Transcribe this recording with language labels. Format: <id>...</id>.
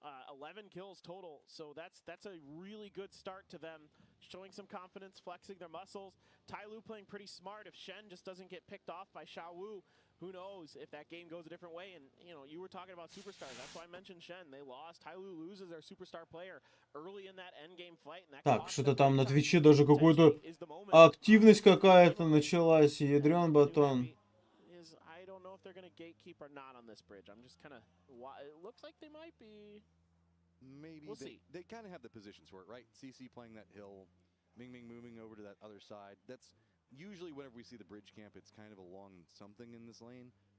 <en>11 kills total, so that's a really good start to them, showing some confidence, flexing their muscles. Tyloo playing pretty smart. If Shen just doesn't get picked off by Xiaowu, who knows if that game goes a different way. And you know, you were talking about superstars. That's why I mentioned Shen. They lost. Tyloo loses their superstar player early in that end game fight. And that</en> <ru>так, что-то там на Твиче даже какую-то активность какая-то началась. Ядрен батон.</ru> <en>I don't know if they're gonna gatekeep or not on this bridge. I'm just kind of. It looks like they might be. Maybe we'll see. They kind of have the positions for it, right? CC playing that hill, Ming moving over to that other side. That's usually whenever we see the bridge camp, it's kind of along something in this lane.</en>